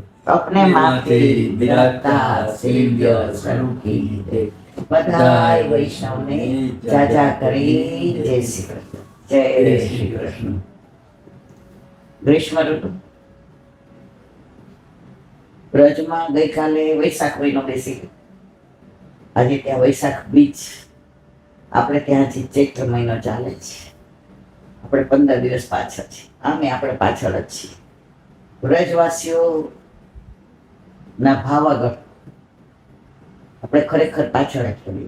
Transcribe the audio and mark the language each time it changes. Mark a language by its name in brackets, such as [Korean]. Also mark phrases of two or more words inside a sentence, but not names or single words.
[Hindi] अपने माथे विराजता सेव्य स्वरूप की जय। [Gujarati] બધાઈ વૈષ્ણવ ને જાજા કરી જય શ્રી કૃષ્ણ। જય શ્રી કૃષ્ણ। ગ્રીષ્મ ઋતુ બ્રજમાં ગઈકાલે વૈશાખ મહિનો બેસી ગયો. આજે ત્યાં વૈશાખ બીજ, આપણે ત્યાં હજી ચૈત્ર મહિનો ચાલે છે. આપણે 15 દિવસ પાછળ છે. આમે આપણે પાછળ જ છીએ. વ્રજવાસીઓ ના ભાવાગઢ આપણે ખરેખર પાછળ જ પડીએ.